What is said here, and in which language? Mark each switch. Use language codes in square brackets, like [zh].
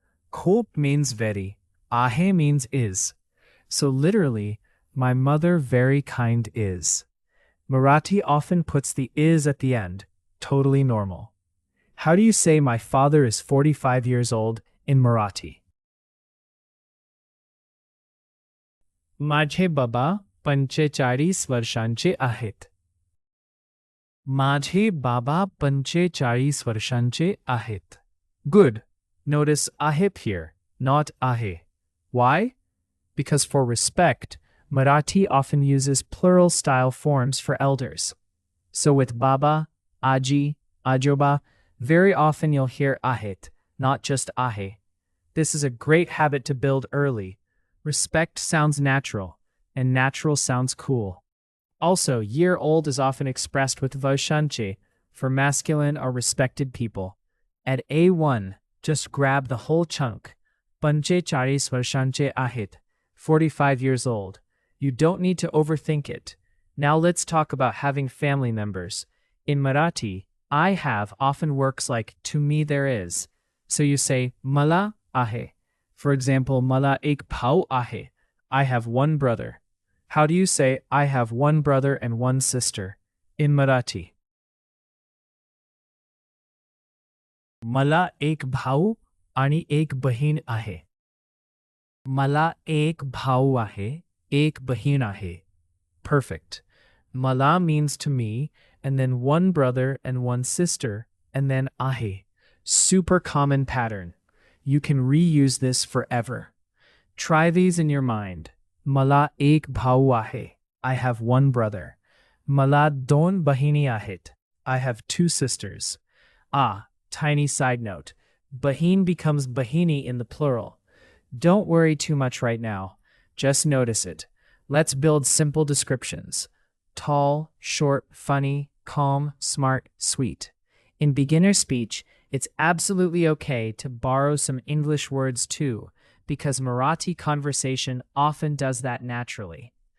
[en] Khop means very. Ahe means is. So literally, my mother very kind is. Marathi often puts the is at the end. Totally normal. How do you say my father is 45 years old in Marathi? [mr] माझे बाबा 45 वर्षांचे आहेत. माझे बाबा 45 वर्षांचे आहेत. [en] Good. Notice ahip here, not ahe. Why? Because for respect, Marathi often uses plural style forms for elders. So with Baba, Aji, Ajoba, very often you'll hear ahit, not just ahe. This is a great habit to build early. Respect sounds natural, and natural sounds cool. Also, year old is often expressed with varshanche for masculine or respected people. At A1, just grab the whole chunk. [mr] Panche charis varshanche ahit, [en] 45 years old. You don't need to overthink it. Now let's talk about having family members. In Marathi, I have often works like to me there is. So you say mala ahe. For example, [mr] mala ek bhau ahe. [en] I have one brother. How do you say I have one brother and one sister in Marathi? [mr] मला एक भाऊ आणि एक बहीण आहे. मला एक भाऊ आहे, एक बहीण आहे. [en] Perfect. Mala means to me, and then one brother and one sister, and then ahe. Super common pattern. You can reuse this forever. Try these in your mind. [mr] Mala ek भाऊ आहे. [en] I have one brother. [mr] Mala दोन बहिणी आहेत. [en] I have two sisters. Tiny side note. Bahin becomes bahini in the plural. Don't worry too much right now. Just notice it. Let's build simple descriptions. Tall, short, funny, calm, smart, sweet. In beginner speech, it's absolutely okay to borrow some English words too, because Marathi conversation often does that naturally.